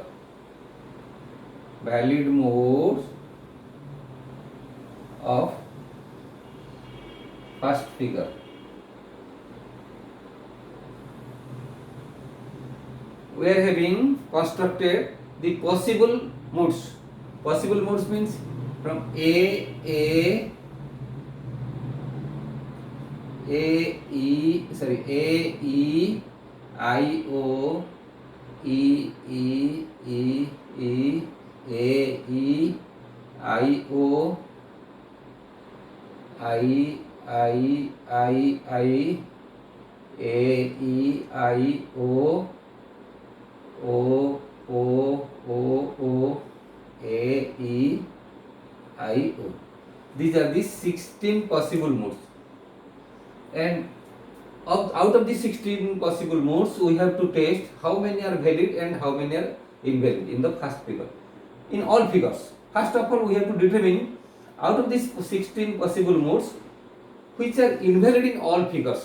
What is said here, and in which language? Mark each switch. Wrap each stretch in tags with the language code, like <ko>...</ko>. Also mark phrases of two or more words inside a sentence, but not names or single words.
<en>Valid moods of first figure. We are having constructed the possible moods. Possible moods means from A, E, I, O, E, A, E, I, O, I, A, E, I, O, A, E, I, O. These are the 16 possible modes. And out of the 16 possible modes, we have to test how many are valid and how many are invalid in the first figure. In all figures, first of all, we have to determine out of these 16 possible modes, which are invalid in all figures.</en>